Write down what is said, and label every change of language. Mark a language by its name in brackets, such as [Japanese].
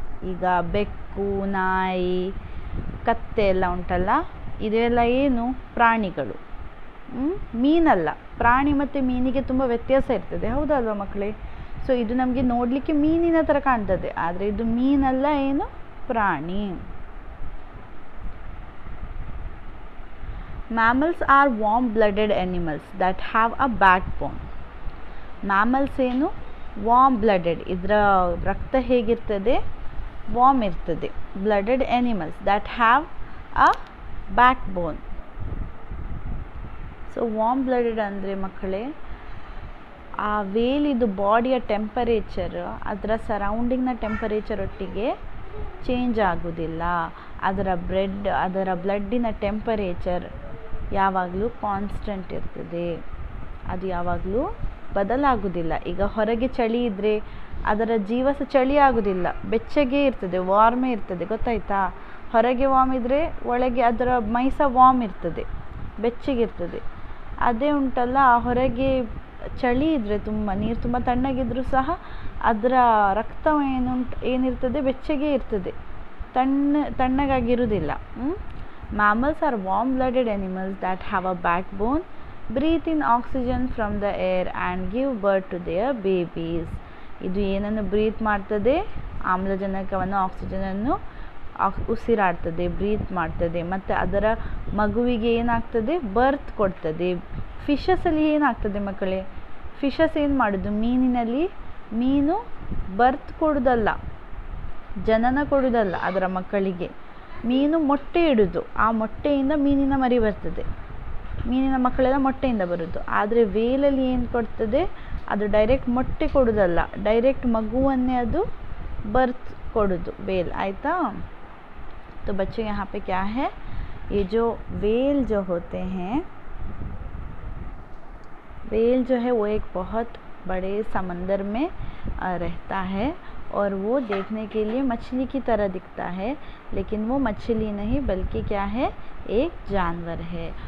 [Kannada] ಈಗ ಬೆಕ್ಕು, ನಾಯಿ, ಕತ್ತೆ ಎಲ್ಲ ಉಂಟಲ್ಲ, ಇದೆಲ್ಲ ಏನು, ಪ್ರಾಣಿಗಳು. ಮೀನಲ್ಲ. ಪ್ರಾಣಿ ಮತ್ತು ಮೀನಿಗೆ ತುಂಬ ವ್ಯತ್ಯಾಸ ಇರ್ತದೆ, ಹೌದಲ್ವ ಮಕ್ಕಳೇ? ಸೊ ಇದು ನಮಗೆ ನೋಡಲಿಕ್ಕೆ ಮೀನಿನ ಥರ ಕಾಣ್ತದೆ, ಆದರೆ ಇದು ಮೀನಲ್ಲ, ಏನು, ಪ್ರಾಣಿ. [English] Mammals are warm-blooded animals that have a backbone. [Kannada] Mammals ಏನು, warm-blooded. ಇದರ ರಕ್ತ ಹೇಗಿರ್ತದೆ, ವಾರ್ಮ್ ಇರ್ತದೆ. [English] Blooded animals that have a backbone. [Kannada] So warm-blooded ಅಂದರೆ ಮಕ್ಕಳೇ, ಆ ವೇಲಿದು ಬಾಡಿಯ ಟೆಂಪರೇಚರ್ ಅದರ ಸರೌಂಡಿಂಗ್ನ ಟೆಂಪರೇಚರ್ ಒಟ್ಟಿಗೆ ಚೇಂಜ್ ಆಗೋದಿಲ್ಲ. ಅದರ ಬ್ಲಡ್ಡಿನ ಟೆಂಪರೇಚರ್ ಯಾವಾಗಲೂ ಕಾನ್ಸ್ಟೆಂಟ್ ಇರ್ತದೆ, ಅದು ಯಾವಾಗಲೂ ಬದಲಾಗುವುದಿಲ್ಲ. ಈಗ ಹೊರಗೆ ಚಳಿ ಇದ್ದರೆ ಅದರ ಜೀವಸ ಚಳಿ ಆಗೋದಿಲ್ಲ, ಬೆಚ್ಚಗೆ ಇರ್ತದೆ, ವಾರ್ಮೇ ಇರ್ತದೆ, ಗೊತ್ತಾಯ್ತಾ? ಹೊರಗೆ ವಾರ್ಮ್ ಇದ್ದರೆ ಒಳಗೆ ಅದರ ಮೈಸ ವಾರ್ಮ್ ಇರ್ತದೆ, ಬೆಚ್ಚಗಿರ್ತದೆ. ಅದೇ ಉಂಟಲ್ಲ, ಹೊರಗೆ ಚಳಿ ಇದ್ದರೆ ತುಂಬ ನೀರು ತುಂಬ ತಣ್ಣಗಿದ್ರೂ ಸಹ ಅದರ ರಕ್ತ ಏನಿರ್ತದೆ, ಬೆಚ್ಚಗೆ ಇರ್ತದೆ, ತಣ್ಣಗಾಗಿರುವುದಿಲ್ಲ. [English] Mammals are warm-blooded animals that have a backbone, breathe in oxygen from the air and give birth to their babies. [Kannada] ಇದು ಏನನ್ನು ಬ್ರೀತ್ ಮಾಡ್ತದೆ, ಆಮ್ಲಜನಕವನ್ನು, ಆಕ್ಸಿಜನನ್ನು ಉಸಿರಾಡ್ತದೆ, ಬ್ರೀತ್ ಮಾಡ್ತದೆ, ಮತ್ತು ಅದರ ಮಗುವಿಗೆ ಏನಾಗ್ತದೆ, ಬರ್ತ್ ಕೊಡ್ತದೆ. ಫಿಶಸಲ್ಲಿ ಏನಾಗ್ತದೆ ಮಕ್ಕಳೇ, ಫಿಶಸ್ ಏನು ಮಾಡೋದು, ಮೀನಿನಲ್ಲಿ ಮೀನು ಬರ್ತ್ ಕೊಡೋದಲ್ಲ, ಜನನ ಕೊಡೋದಲ್ಲ ಅದರ ಮಕ್ಕಳಿಗೆ. ಮೀನು ಮೊಟ್ಟೆ ಇಡೋದು, ಆ ಮೊಟ್ಟೆಯಿಂದ ಮೀನಿನ ಮರಿ ಬರ್ತದೆ, ಮೀನಿನ ಮಕ್ಕಳೆಲ್ಲ ಮೊಟ್ಟೆಯಿಂದ ಬರೋದು. ಆದರೆ ವೇಲಲ್ಲಿ ಏನು ಕೊಡ್ತದೆ, ಅದು ಡೈರೆಕ್ಟ್ ಮೊಟ್ಟೆ ಕೊಡೋದಲ್ಲ, ಡೈರೆಕ್ಟ್ ಮಗುವನ್ನೇ ಅದು ಬರ್ತ್ ಕೊಡೋದು ವೇಲ್, ಆಯಿತಾ? [Hindi] तो बच्चों यहाँ पे क्या है, ये जो वेल जो होते हैं, वेल जो है वो एक बहुत बड़े समंदर में रहता है और वो देखने के लिए मछली की तरह दिखता है, लेकिन वो मछली नहीं बल्कि क्या है, एक जानवर है।